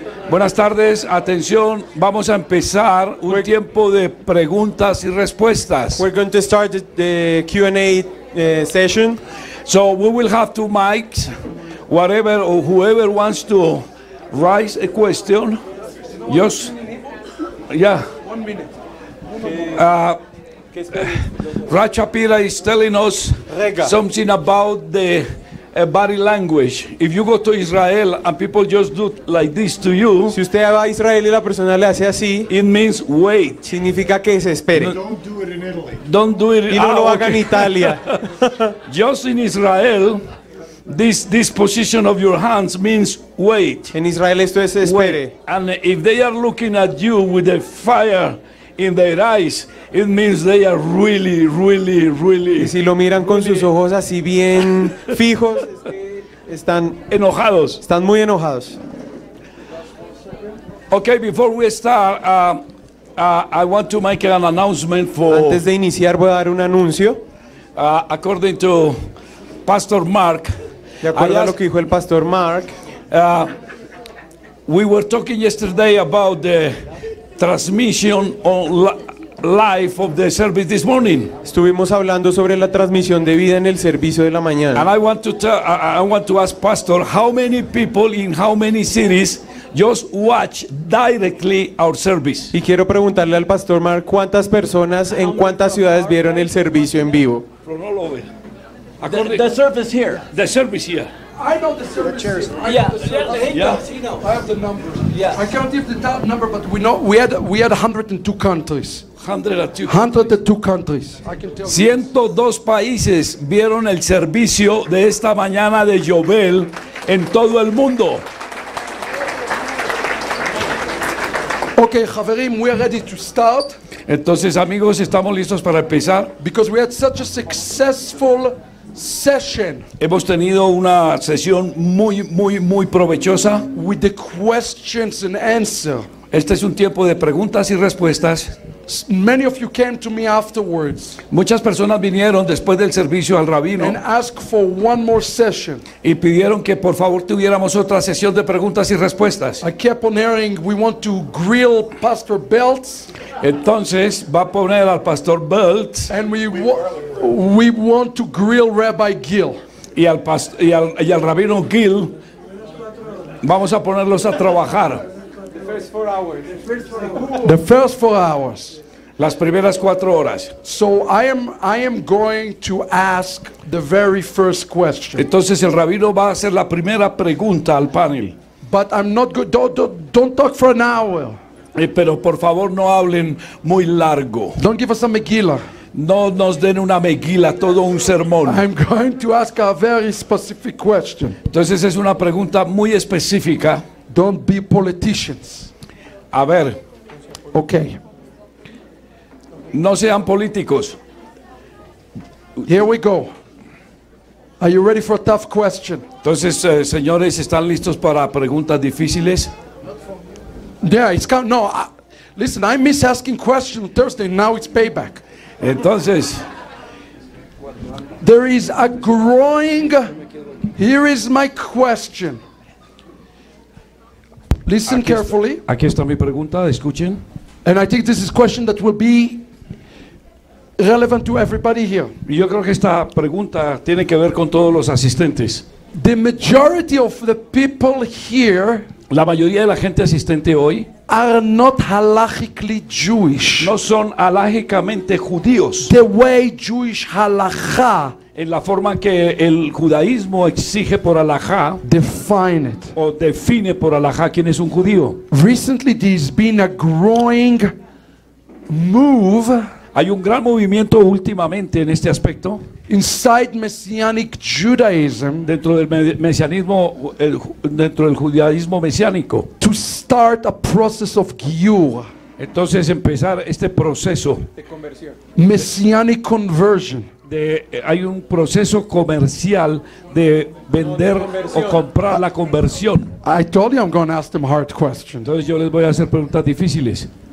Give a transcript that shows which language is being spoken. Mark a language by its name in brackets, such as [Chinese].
[Spanish] Buenas tardes, atención, vamos a empezar un tiempo de preguntas y respuestas. [English] We're going to start the Q&A session. So we will have two mics, whatever or whoever wants to raise a question. Just, yeah. 1 minute. Racha Pira is telling us [Hebrew] Rega. [English] something about the body language. If you go to Israel and people just do like this to you, [Spanish] Si usted va a Israel y la persona le hace así, [English] it means wait. [Spanish] significa que se espere. [English] Don't do it in Italy. Don't do it. [Spanish] Y no lo haga en [English] okay. [Spanish] Italia. [English] Just in Israel, this position of your hands means wait. [Spanish] En Israel esto es espere. [English] And if they are looking at you with a fire in their eyes, it means they are really, really, really [Spanish] Y si lo miran con sus ojos así bien fijos, es que están enojados. muy enojados. [English] Okay, before we start, I want to make an announcement for, [Spanish] Antes de iniciar voy a dar un anuncio. [English] according to Pastor Mark. [Spanish] De acuerdo [English] I [Spanish] a lo [English] asked- [Spanish] que dijo el pastor Mark, [English] We were talking yesterday about the transmission on live of the service this morning, [Spanish] estuvimos hablando sobre la transmisión de vida en el servicio de la [English] and [Spanish] mañana. [English] I want to ask Pastor how many people in how many cities just watch directly our service. [Spanish] Y quiero preguntarle al pastor Mark cuántas personas en cuántas ciudades vieron el servicio en vivo. [English] From all over. The service here. The service here. I know the service. Yeah. Yeah. I have the numbers. Yeah. I can't give the top number, but we know we had 102 countries. 102. 102 countries. I can tell you. [Spanish] 102 países vieron el servicio de esta mañana de Yobel en todo el mundo. [English] Okay, Javerim, we are ready to start [Spanish] Entonces, amigos, estamos listos para empezar. [English] because we had such a successful session [Spanish] Hemos tenido una sesión muy provechosa. [English] with the questions and answer. [Spanish] Este es un tiempo de preguntas y respuestas. [English] Many of you came to me afterwards [Spanish] Muchas personas vinieron después del servicio al rabino [English] and asked for one more session. [Spanish] y pidieron que por favor tuviéramos otra sesión de preguntas y respuestas. [English] I kept on hearing we want to grill Pastor Belts [Spanish] Entonces va a poner al pastor Belt [English] and we want to grill Rabbi Gil. [Spanish] y al rabino Gil. Vamos a ponerlos a trabajar [English] The first 4 hours. [Spanish] las primeras 4 horas. [English] So I am going to ask the very first question. [Spanish] Entonces el rabino va a hacer la primera pregunta al panel. [English] But I'm not good. Don't talk for an hour. [Spanish] Pero por favor no hablen muy largo. [English] Don't give us a Megillah. [Spanish] No nos den una meguila, todo un sermón. [English] I'm going to ask a very specific question. [Spanish] Entonces es una pregunta muy específica. [English] Don't be politicians. [Spanish] A ver, [English] Okay. [Spanish] no sean políticos. [English] Here we go. Are you ready for a tough question? [Spanish] Entonces, señores, ¿están listos para preguntas difíciles? [English] Yeah, it's count. No, listen. I miss asking questions Thursday. Now it's payback. [Spanish] Entonces, [English] There is a growing. Here is my question. Listen carefully, [Spanish] aquí está mi pregunta, escuchen. [English] and I think this is a question that will be relevant to everybody here. [Spanish] Y yo creo que esta pregunta tiene que ver con todos los asistentes. [English] The majority of the people here [Spanish] La mayoría de la gente asistente hoy [English] are not halachically Jewish. [Spanish] no son alágicamente judíos [English] The way Jewish halacha [Spanish] en la forma que el judaísmo exige por alajá [English] define it. [Spanish] o define por alajá quién es un judío. [English] Recently, there's been a growing move [Spanish] Hay un gran movimiento últimamente en este aspecto [English] inside Messianic Judaism [Spanish] dentro del mesianismo, dentro del judaísmo mesiánico. [English] to start a process of Giyur, [Spanish] Entonces empezar este proceso [English] Messianic conversion. [Spanish] hay un proceso comercial de vender o comprar la conversión. [English] I told you I'm going to ask them hard questions. [Spanish] Entonces yo les voy a hacer preguntas difíciles.